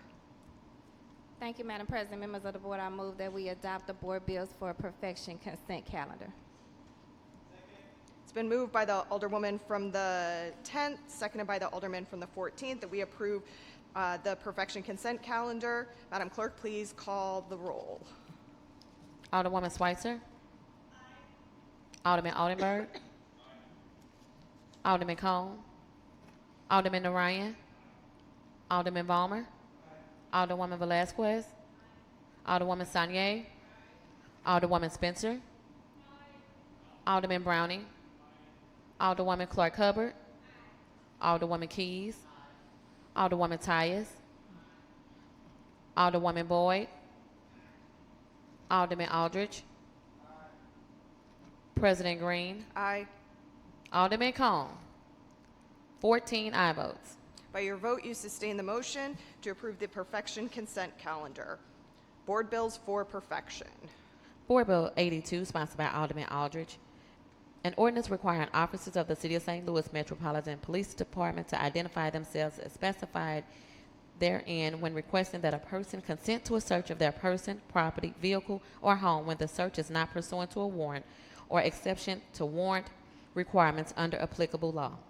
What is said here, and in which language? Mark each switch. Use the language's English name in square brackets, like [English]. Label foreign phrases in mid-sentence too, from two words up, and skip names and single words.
[English] Thank you, Madam President. Members of the board, I move that we adopt the board bills for perfection consent calendar. It's been moved by the Alderwoman from the 10th, seconded by the Alderman from the 14th, that we approve the perfection consent calendar. Madam Clerk, please call the roll. Alderwoman Schweitzer. Alderman Oldenburg. Alderman Cone. Alderman Narayan. Alderman Balmer. Alderwoman Velazquez. Alderwoman Sanier. Alderwoman Spencer. Alderman Browning. Alderwoman Clark Hubbard. Alderwoman Keys. Alderwoman Tyus. Alderwoman Boyd. Alderman Aldridge. President Green. Aye. Alderman Cone. 14 aye votes. By your vote, you sustain the motion to approve the perfection consent calendar. Board bills for perfection. Board Bill 82, sponsored by Alderman Aldridge. An ordinance requiring officers of the City of St. Louis Metropolitan Police Department to identify themselves as specified therein when requesting that a person consent to a search of their person, property, vehicle, or home when the search is not pursuant to a warrant or exception to warrant requirements under applicable law.